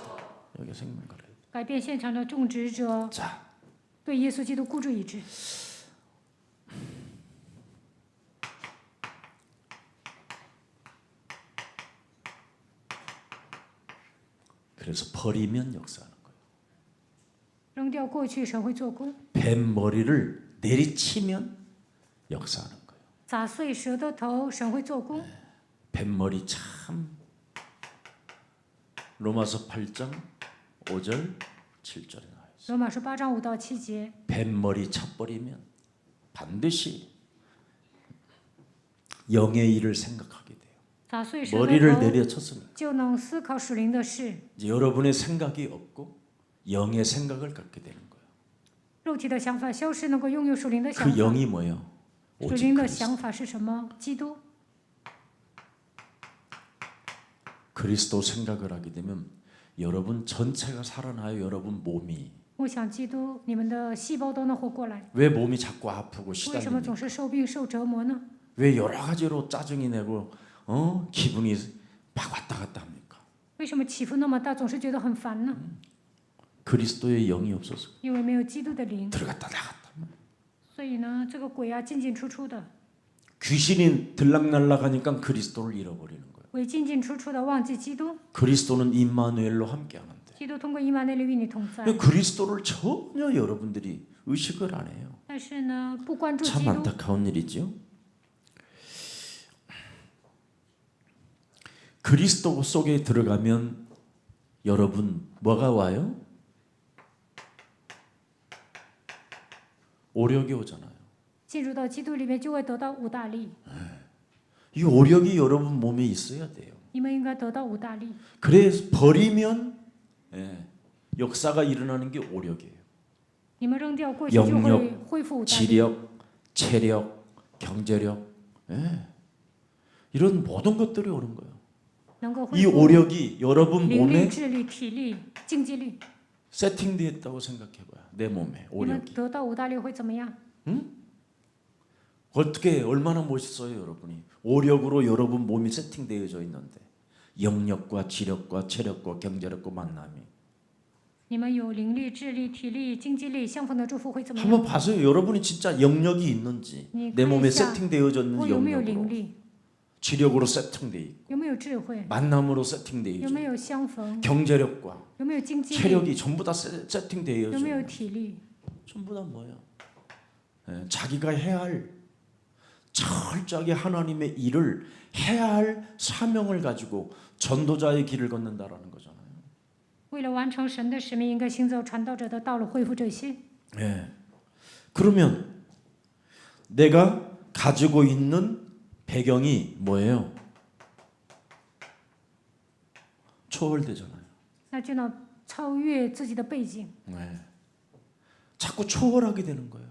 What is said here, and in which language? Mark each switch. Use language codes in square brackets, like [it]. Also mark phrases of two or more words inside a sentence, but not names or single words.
[ko] 여기 생명 걸어요. [zh] 改变现场的种植者 [ko] 자, [zh] 对耶稣基督孤注一掷。 扔 [ko] 그래서 버리면 역사하는 거예요. [zh] 掉过去，神会做工； [ko] 뱀 머리를 내리치면 역사하는 거예요. [zh] 砸碎蛇的头，神会做工。 [ko] 뱀 머리 참 로마서 8장 5절 7절에 나와 있어요. [zh] 罗马书8章5到7节， [ko] 뱀 머리 쳐버리면 반드시 영의 일을 생각하게 돼요. [zh] 砸碎蛇 [ko] 머리를 [zh] 的头， [ko] 내려쳤으니까 [zh] 就能思考属灵的事。 [ko] 이제 여러분의 생각이 없고 영의 생각을 갖게 되는 거예요. [zh] 肉体的想法消失，能够拥有属灵的想 [ko] 그 [zh] 法。 [ko] 영이 뭐예요? [zh] 属 [ko] 오직 [zh] 灵的 [ko] 그리스도. [zh] 想法是什么？基督。 [ko] 그리스도 생각을 하게 되면 여러분 전체가 살아나요. 여러분 몸이. [zh] 我想基督，你们的细胞都能活过来。 [ko] 왜 몸이 자꾸 아프고 [zh] 为什么 [ko] 시달립니까? [zh] 总是受病受折磨呢？ [ko] 왜 여러 가지로 짜증이 내고 기분이 막 왔다 갔다 합니까? [zh] 为什么起伏那么大，总是觉得很烦呢？ [ko] 그리스도의 영이 없어서 [zh] 因为没有基督的灵， [ko] 들어갔다 나갔다. [zh] 所以呢，这个鬼啊进进出出的， [ko] 귀신이 들락날락하니까 그리스도를 잃어버리는 거예요. [zh] 鬼进进出出的，忘记基督。 [ko] 그리스도는 임마누엘로 함께하는데 [zh] 基督通过以马内利与你同在， [ko] 그리스도를 전혀 여러분들이 의식을 안 해요. [zh] 但是呢，不关注基 [ko] 참 [zh] 督， [ko] 안타까운 일이죠. 그리스도 속에 들어가면 여러분 뭐가 와요? 오력이 오잖아요. [zh] 进入到基督里面就会得到五大力， [ko] 이 오력이 여러분 몸에 있어야 돼요. [zh] 你们应该得到五大力。 [ko] 그래서 버리면 역사가 일어나는 게 오력이에요. [zh] 你们扔掉过去就会恢复五大力。 [ko] 지력, 체력, 경제력, 이런 모든 것들이 오는 거예요. [zh] 能够恢 [ko] 이 [zh] 复 [ko] 오력이 여러분 [zh] 灵力、 [ko] 몸에 [zh] 智力、体力、经济力。 [ko] 세팅되어 있다고 생각해봐요. 내 몸에 [zh] 你们 [ko] 오력이. [zh] 得到五大力会怎么样？ [ko] 어떻게 얼마나 멋있어요, 여러분이. 오력으로 여러분 몸이 세팅되어져 있는데 영력과 지력과 체력과 경제력과 만남이. [zh] 你们有灵力、智力、体力、经济力相逢的祝福会怎么样？ [ko] 한번 봐서요. 여러분이 진짜 영력이 있는지 내 몸에 세팅되어져 있는 [zh] 我有没有灵 [ko] 영력으로 [zh] 力？ [ko] 지력으로 세팅돼 있고 [zh] 有没有智慧？ [ko] 만남으로 세팅돼 [zh] 有 [ko] 있고 [zh] 没有相逢？ [ko] 경제력과 [zh] 有没有经济力？ [ko] 체력이 전부 다 세팅되어져 [zh] 有没有 [ko] 있는 [zh] 体力？ [ko] 전부 다 뭐예요? 자기가 해야 할 철저하게 하나님의 일을 해야 할 사명을 가지고 전도자의 길을 걷는다라는 거잖아요. [zh] 为了完成神的使命，应该行走传道者的道路，恢复这些。 [ko] 그러면 내가 가지고 있는 배경이 뭐예요? 초월되잖아요. [zh] 那就能超越自己的背景， [ko] 자꾸 초월하게 되는 거예요.